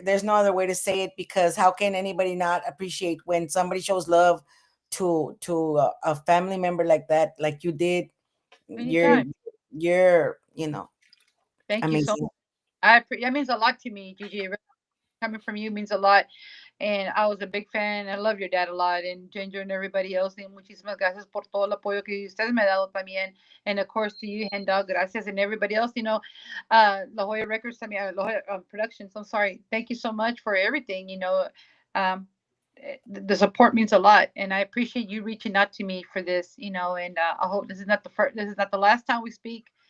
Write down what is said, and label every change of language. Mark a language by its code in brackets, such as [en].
[en] There's no other way to say it because how can anybody not appreciate when somebody shows love to a family member like that, like you did? You're anytime. you're Thank you so much. amazing. That means a lot to me, Gigi. It really coming from you means a lot. And I was a big fan. I love your dad a lot, and Ginger and everybody else. [es] Y muchísimas gracias por todo el apoyo que ustedes me han dado también. [en] And of course to you, Henda, gracias, and everybody else. La Jolla Records, La Jolla Productions. I'm sorry. Thank you so much for everything. Um, the support means a lot, and I appreciate you reaching out to me for this. And I hope this is not the first, this is not the last time we speak.